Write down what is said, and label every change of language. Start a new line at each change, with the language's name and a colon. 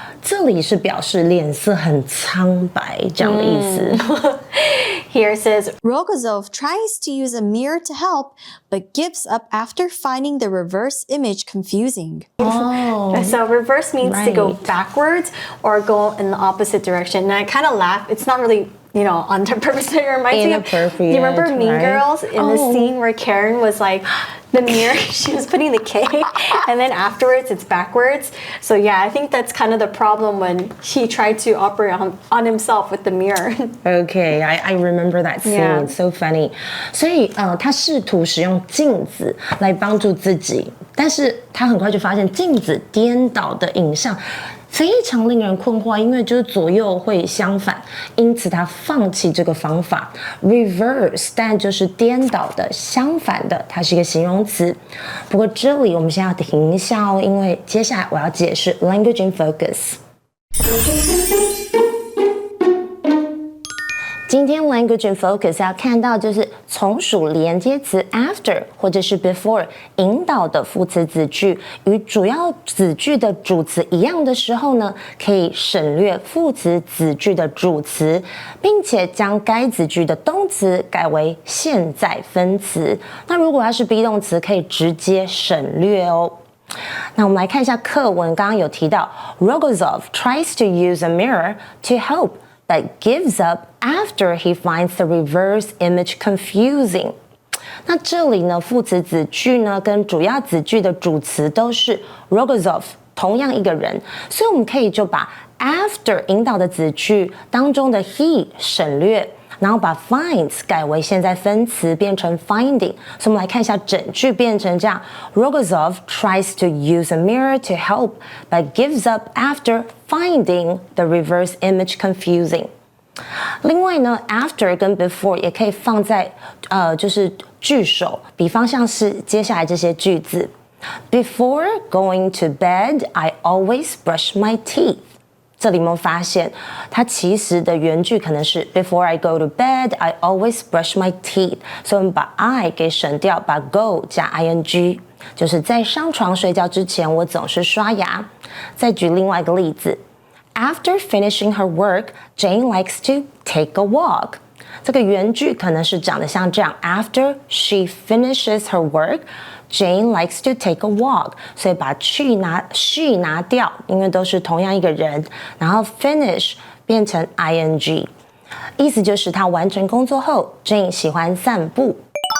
Chinese: 这里是表示脸色很苍白这样的意思。
English: Here it says, Rogozov tries to use a mirror to help, but gives up after finding the reverse image confusing. Oh, so reverse means to go backwards or go in the opposite direction. And I kind of laugh. It's not really on purpose. It reminds me of, you remember Mean Girls in the scene where Karen was like, the mirror, she was putting the K, and then afterwards it's backwards. So yeah, I think that's kind of the problem when he tried to operate on himself with the mirror. Okay, I remember that scene. Yeah. It's so funny.
Chinese: 所以他试图使用镜子来帮助自己，但是他很快就发现镜子颠倒的影像非常令人困惑，因为就是左右会相反，因此他放弃这个方法。 Reverse 但就是颠倒的、相反的，它是一个形容词。不过这里我们先要停一下哦，因为接下来我要解释 language in focus。今天 language in focus 要看到就是从属连接词 after 或者是 before 引导的副词子句与主要子句的主词一样的时候呢，可以省略副词子句的主词，并且将该子句的动词改为现在分词。那如果它是 be 动词，可以直接省略哦。那我们来看一下课文，刚刚有提到
English: Rogozov tries to use a mirror to help, but gives up after he finds the reverse image confusing.
Chinese: 那这里呢，副词子句呢跟主要子句的主词都是 Rogozov， 同样一个人，所以我们可以就把 after 引导的子句当中的 he 省略。然后把 finds 改为现在分词变成 finding， 所以我们来看一下整句变成这样
English: Rogozov tries to use a mirror to help, but gives up after finding the reverse image confusing.
Chinese: 另外呢 after 跟 before 也可以放在就是句首，比方像是接下来这些句子
English: Before going to bed, I always brush my teeth.
Chinese: 这里有没有发现，它其实的原句可能是
English: Before I go to bed, I always brush my teeth。
Chinese: 所以我们把 I 给省掉，把 go 加 ing， 就是在上床睡觉之前，我总是刷牙。再举另外一个例子
English: ，After finishing her work, Jane likes to take a walk。
Chinese: 这个原句可能是长得像这样
English: After she finishes her work.Jane likes to take a walk，
Chinese: 所以把she拿掉，因为都是同样一个人，然后 finish 变成 ing， 意思就是她完成工作後 Jane 喜歡散步。